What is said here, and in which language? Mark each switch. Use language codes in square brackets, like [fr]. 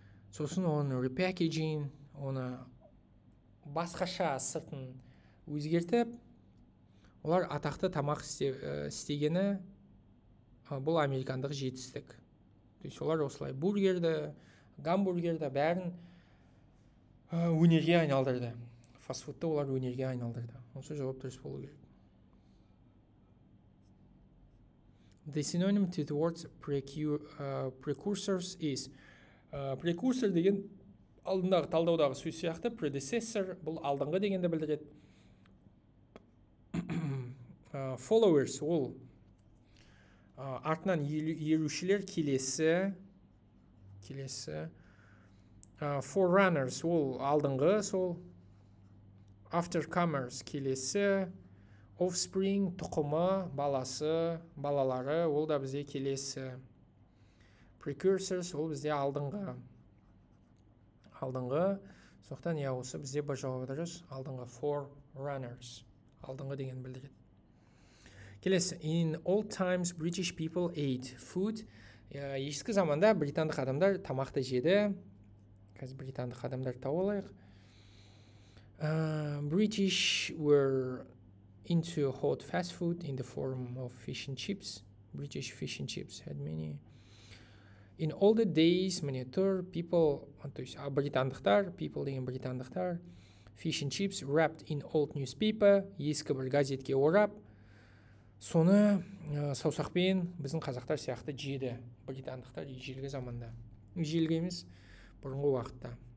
[kk] Сосын оны репакейджинг, оны басқаша сыртын өзгертіп, олар атақты тамақ істегені бұл американдық жетістік. То есть олар осылай бургерді, гамбургерді бәрін өнерге айналдырды. Фастфудты олар өнерге айналдырды. Осы жауап дұрыс болу керек. [en] The synonym to the words precursors is. [kk] Precursor деген алдындағы талдаудағы сөз сияқты, predecessor бұл алдыңғы дегенді білдіреді. Followers ол артынан ерушілер, келесі. Forerunners ол алдыңғы, сол. Aftercomers келесі. Offspring тұқымы, баласы, балалары, ол да бізде келесі. Precursors ол бізде алдыңғы. Соқтан я осы бізде бір жауабы дұрыс. Алдыңғы. Forerunners. Алдыңғы деген білдіреді. Келесі. [en] In old times British people ate food. [kk] Ескі заманда британдық адамдар тамақты жеді. Қазір британдық адамдар тауып алайық. [en] British were into hot fast food in the form of fish and chips. British fish and chips had many. In older days, [kk] міне тұр, people, то есть британдықтар, people деген британдықтар, [en] fish and chips wrapped in old newspaper, [kk] ескі бір газетке орап, соны саусақпен біздің қазақтар сияқты жеді. Британдықтар ежелгі заманда. Ежелгі емес, бұрынғы уақытта.